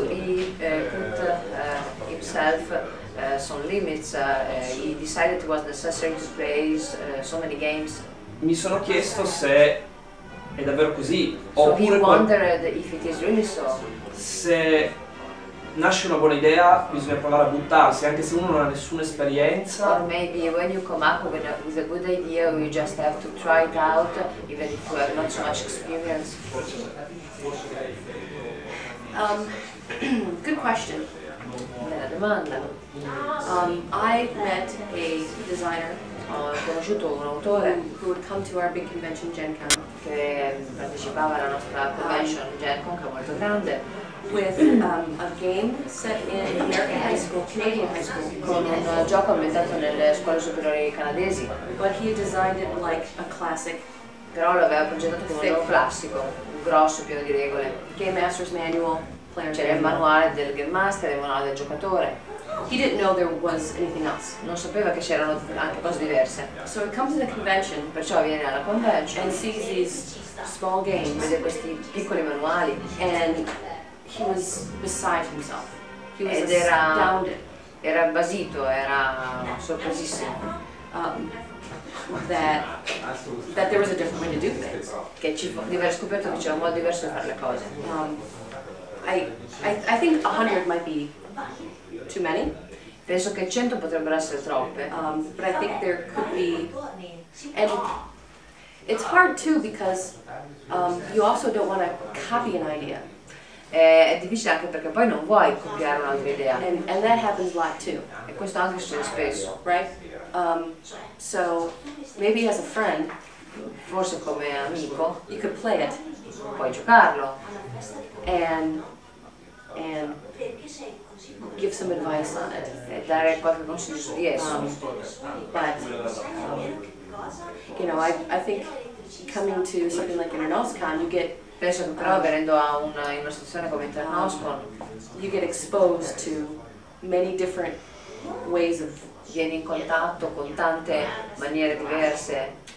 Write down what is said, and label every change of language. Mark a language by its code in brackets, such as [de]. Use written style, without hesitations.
[en] to, he put himself some limits. He decided it was necessary to play so many games. [it] mi sono chiesto se è davvero così, [en] So he [it] oppure [en] wondered if it is really so. [it] se nasce una buona idea bisogna provare a buttarsi, anche se uno non ha nessuna esperienza. [en] Or maybe when you come up with a good idea, you just have to try it out, even if you have not so much experience. Good question. [it] Bella domanda. [en] I met a designer [it] Ho conosciuto un autore [en] who would come to our big convention, Gen Con, [it] che partecipava alla nostra convention GenCon, che è molto grande, [en] with a game set in American high school, Canadian high school. [it] con un gioco ambientato nelle scuole superiori canadesi, [en] But he designed it like a classic [it] però lo aveva progettato come un gioco classico, grosso, pieno di regole. [en] Game Master's Manual, Player's [it] C'era il [en] Manual. [it] manuale del game master e il manuale del giocatore. [en] He didn't know there was anything else. [it] Non sapeva che c'erano anche cose diverse, [en] So he comes to the convention [it] perciò viene alla convention, [en] and sees these small games, [it] vede questi piccoli manuali [en] and he was beside himself. He was [it] ed era [en] astounded [it] basito, era sorpresissimo [en] that there was a different way to do things. [it] di aver scoperto che c'era un modo diverso di fare le cose. [en] I think 100 might be too many, [it] Penso che 100 potrebbero essere troppe, [en] but I think there could be, and it's hard too because you also don't want to copy an idea, [it] è difficile anche perché poi non vuoi copiare un'altra idea, [en] and that happens a lot too, [it] e questo anche succede spesso. [en] right? So maybe as a friend [it] Forse come amico [en] you could play it [it] puoi giocarlo [en] and give some advice on it. [it] e dare qualche consiglio su di esso. [en] But you know, I think coming to something like InterNosCon, you get [it] Penso che però venendo a in una situazione come InterNosCon [en] you get exposed to many different ways of [it] vieni in contatto con tante maniere diverse